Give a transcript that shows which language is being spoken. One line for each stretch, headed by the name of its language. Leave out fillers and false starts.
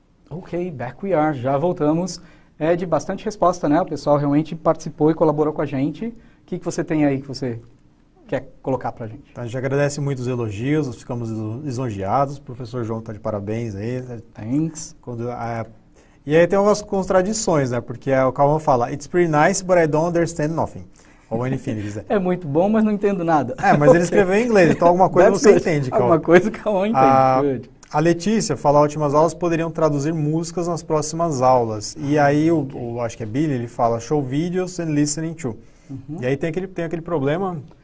Portuguese: Ok,
English: back we are,
Portuguese: já voltamos. De bastante resposta, né? O pessoal realmente participou e colaborou com a gente. O que você tem aí que você quer colocar pra gente? Então, a gente agradece muito os elogios, ficamos lisonjeados. O professor João está de parabéns aí.
English: Thanks.
Portuguese: E aí tem algumas contradições, né? Porque o Calvin fala,
English: it's pretty nice, but I don't understand nothing.
Portuguese: Ou anything, ele diz. É muito bom, mas não entendo nada. Mas ele escreveu em inglês, então alguma coisa você entende, Calvin. Alguma coisa que eu entendo. A Letícia fala, últimas aulas poderiam traduzir músicas nas próximas aulas. E aí, acho que é Billy, ele fala,
English: show videos and listening to.
Portuguese: E aí tem aquele problema...